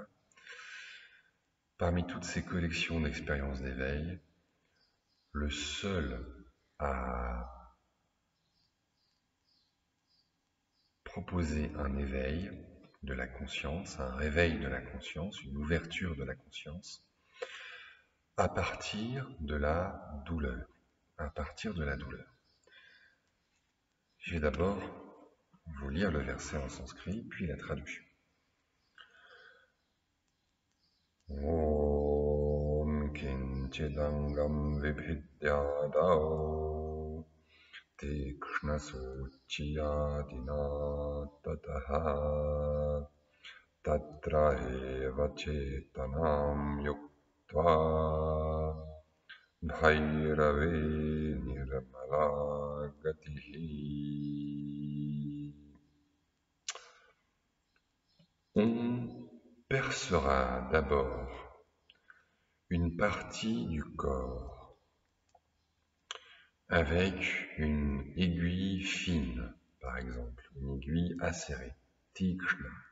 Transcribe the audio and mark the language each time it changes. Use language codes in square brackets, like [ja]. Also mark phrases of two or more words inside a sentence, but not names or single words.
[fr] Parmi toutes ces collections d'expériences d'éveil, le seul à proposer un éveil de la conscience, un réveil de la conscience, une ouverture de la conscience, à partir de la douleur. À partir de la douleur. Je vais d'abord vous lire le verset en sanskrit, puis la traduction. [sa] Om kinchidangam vibhidyadao tikshna suchiyadina tataha tatra eva chetanam yuktva bhairave nirmala gatihi. [fr] On percera d'abord une partie du corps avec une aiguille fine, par exemple, une aiguille acérée, tikshna.